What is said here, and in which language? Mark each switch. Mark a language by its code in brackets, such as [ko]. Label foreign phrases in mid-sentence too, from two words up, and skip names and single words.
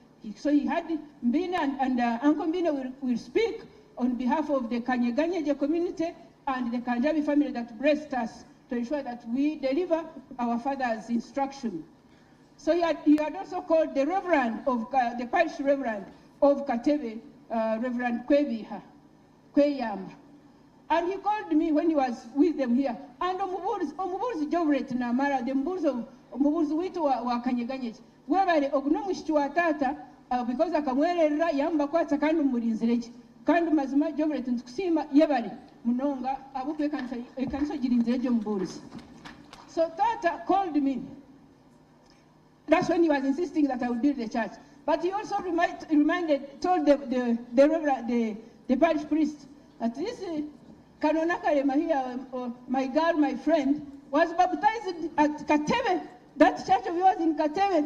[en] So he had Mbine and Uncle Mbine will speak on behalf of the Kanyeganyegye community and the Kanjabi family that blessed us to ensure that we deliver our father's instruction. So he had also called the Reverend of the Parish Reverend of Katebe, Reverend Kweyamba. And he called me when he was with them here. [nyn] And omubuzi Jovret Namara, the omubuzi witu wa Kanyeganyegye. Webale okuno mushiki wa tata because akamwerera yamba kwata kandi mulinzireje. Kandi mazima Jovret ntukusima yebale munonga abukwe kanisa girinzireje omubuzi. [en] So tata called me. That's when he was insisting that I would build the church. But he also told the parish priest that this Nakalema here, my girl, my friend, was baptized at Katebe, that church of yours in Katebe.